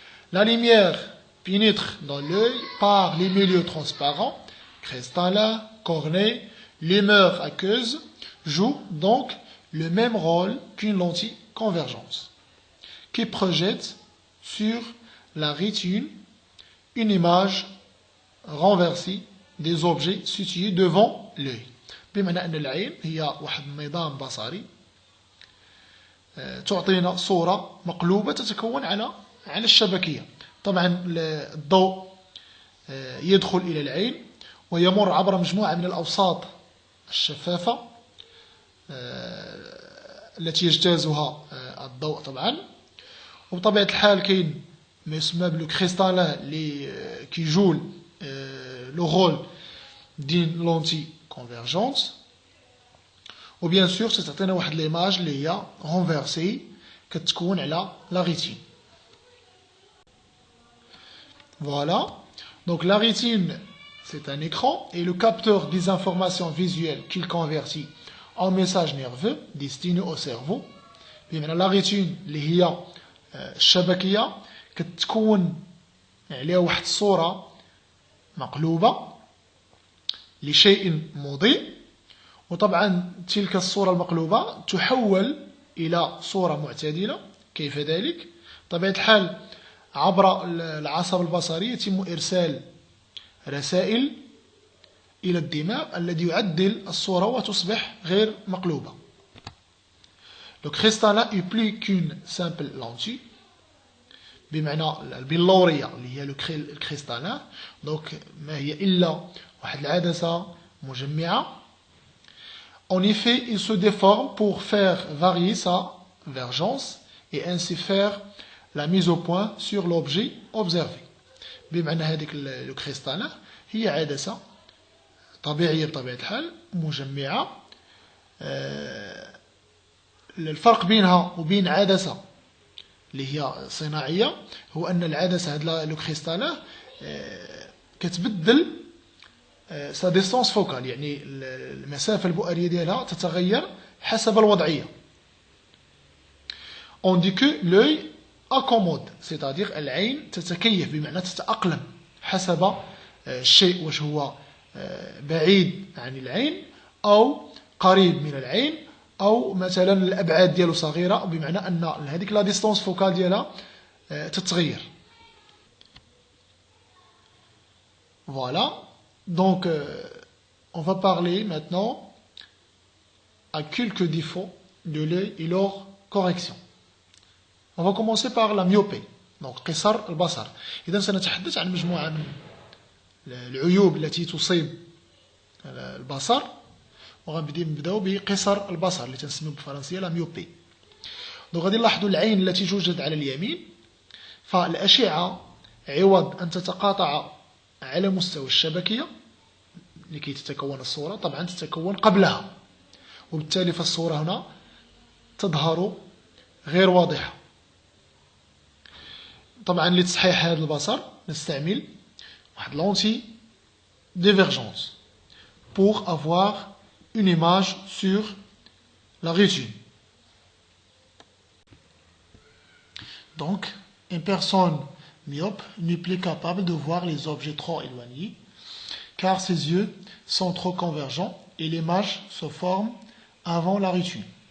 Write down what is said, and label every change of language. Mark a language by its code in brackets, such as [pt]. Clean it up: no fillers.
[fr] La lumière pénètre dans l'œil par les milieux transparents, cristallin, cornée, l'humeur aqueuse, joue donc le même rôle qu'une lentille convergente, qui projette sur la rétine une image renversée des objets situés devant l'œil. [ar] بمعنى أن العين هي واحد النظام بصري تعطينا صورة مقلوبة تتكون على الشبكية. طبعا الضوء يدخل إلى العين ويمر عبر مجموعة من الأوساط الشفافة التي يجتازها الضوء طبعا. وبطبيعة الحال كاين ما يسمى بلو كريستالين اللي كيجول [fr] لو رول دين لونتي كونفيرجونس. وبيان سور [ar] تعطينا واحد ليماج اللي هي رونفيرسي كتكون على لا ريتين. [fr] Voilà. Donc la rétine, c'est un écran et le capteur des informations visuelles qu'il convertit en messages nerveux destinés au cerveau. [ar] بمعنى la rétine اللي هي الشبكية كتكون عليها واحد الصورة مقلوبة لشيء مضيء، وطبعا تلك الصورة المقلوبة تحول إلى صورة معتدلة. كيف ذلك؟ بطبيعة الحال عبر العصب البصري يتم إرسال رسائل إلى الدماغ الذي يعدل الصورة وتصبح غير مقلوبة. [fr] Le cristallin est plus qu'une simple lentille. [ar] بمعنى البلورية اللي هي الكريستالين دونك ما هي إلا واحد العدسة مجمعة. [fr] En effet, il se déforme pour faire varier sa vergence et ainsi faire la mise au point sur l'objet observé. [ar] بمعنى هذيك الكريستالين هي عدسة طبيعية بطبيعة الحال مجمعة. الفرق بينها وبين عدسة اللي هي صناعية هو أن العدسة هذا الكريستالين كتبدل [fr] سا ديستونس فوكال، [ar] يعني المسافة البؤرية ديالها تتغير حسب الوضعية. [fr] On dit que l'œil accommode، c'est-à-dire [ar] العين تتكيف بمعنى تتأقلم حسب الشيء واش هو بعيد عن العين أو قريب من العين أو مثلا الأبعاد ديالو صغيرة، بمعنى أن هذيك لا ديستونس فوكال ديالها تتغير. [fr] Voilà. Donc, on va parler maintenant à quelques défauts de l'œil et leur correction. On va commencer par la myopie. [ar] Donc, قصر البصر. إذا سنتحدث عن مجموعة من العيوب التي تصيب البصر، وغنبداو بقصر البصر اللي تنسميو بالفرنسية لا ميوبي. دونك غادي نلاحظوا العين التي توجد على اليمين، فالأشعة عوض أن تتقاطع على مستوى الشبكية لكي تتكون الصورة طبعا تتكون قبلها، وبالتالي فالصورة هنا تظهر غير واضحة. طبعا لتصحيح هذا البصر نستعمل واحد لونتي ديفيرجونس [fr] pour avoir une image sur la rétine. Donc, une personne myope n'est plus capable de voir les objets trop éloignés car ses yeux sont trop convergents et l'image se forme avant la rétine.